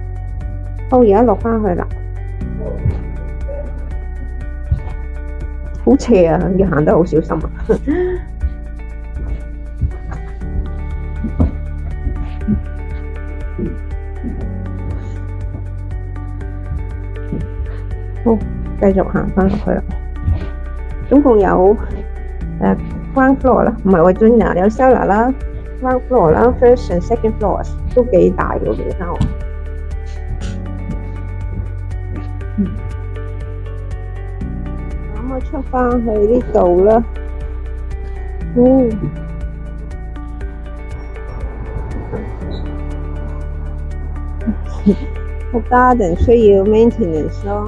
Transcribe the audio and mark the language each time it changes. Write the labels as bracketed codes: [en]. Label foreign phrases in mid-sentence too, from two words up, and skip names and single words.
[yue] 好，而家落翻去啦，好斜啊，要行得好小心啊。好，繼續行翻落去啦。總共有 [en] ground floor [yue] 啦，唔係話專有 cellar 啦 ， [en] ground floor [yue] 啦 ， [en] first and second floors [yue] 都幾大嘅其實我。咁我出翻去呢度啦。個 garden 需要 maintenance 咯。